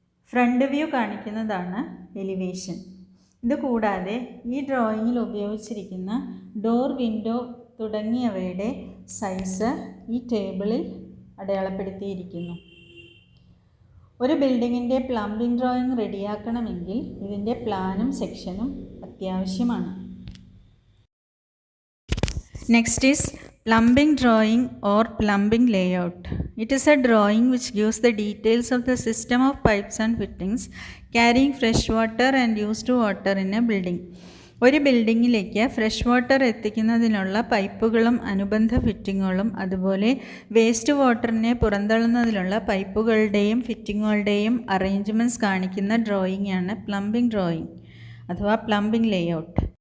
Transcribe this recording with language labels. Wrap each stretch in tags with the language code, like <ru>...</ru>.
<ml>Front view കാണിക്കുന്നതാണ് elevation. ഇതുകൂടാതെ ഈ ഡ്രോയിങ്ങിൽ ഉപയോഗിച്ചിരിക്കുന്ന ഡോർ, വിൻഡോ തുടങ്ങിയവയുടെ സൈസ് ഈ ടേബിളിൽ അടയാളപ്പെടുത്തിയിരിക്കുന്നു. ഒരു ബിൽഡിങ്ങിൻ്റെ പ്ലംബിംഗ് ഡ്രോയിങ് റെഡിയാക്കണമെങ്കിൽ ഇതിൻ്റെ പ്ലാനും സെക്ഷനും അത്യാവശ്യമാണ്.</ml> <en>Next is plumbing drawing or plumbing layout. It is a drawing which gives the details of the system of pipes and fittings carrying fresh water and used water in a building.</en> <ml>ഒരു ബിൽഡിങ്ങിലേക്ക് fresh water എത്തിക്കുന്നതിനുള്ള പൈപ്പുകളും അനുബന്ധ ഫിറ്റിങ്ങുകളും അതുപോലെ waste വാട്ടറിനെ പുറന്തള്ളുന്നതിനുള്ള പൈപ്പുകളുടെയും ഫിറ്റിങ്ങുകളുടെയും arrangements കാണിക്കുന്ന drawing ആണ് plumbing drawing അഥവാ plumbing layout.</ml>